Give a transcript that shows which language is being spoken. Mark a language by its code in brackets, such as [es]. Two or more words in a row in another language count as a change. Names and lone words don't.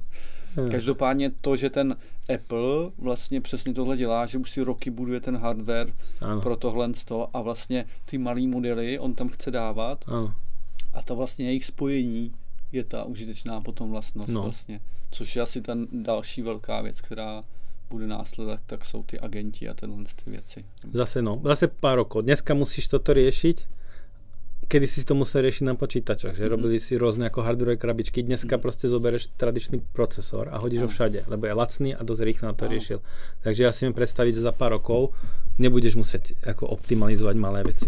[cs] Každopádně to, že ten Apple vlastně přesně tohle dělá, že už si roky buduje ten hardware pro tohle a vlastně ty malý modely on tam chce dávat a to vlastně jejich spojení je ta užitečná potom vlastnost vlastně. Což je asi ten další velká věc, která bude následovat, tak jsou ty agenti a tyhle ty věci. [sk] Zase pár rokov. Dneska musíš toto riešiť, kedy si to musel riešiť na počítačoch, že robili si rôzne ako hardware krabičky. Dneska proste zoberieš tradičný procesor a hodíš ho všade, lebo je lacný a dosť rýchlo na to riešil. Takže ja si viem predstaviť, že za pár rokov nebudeš musieť ako optimalizovať malé veci.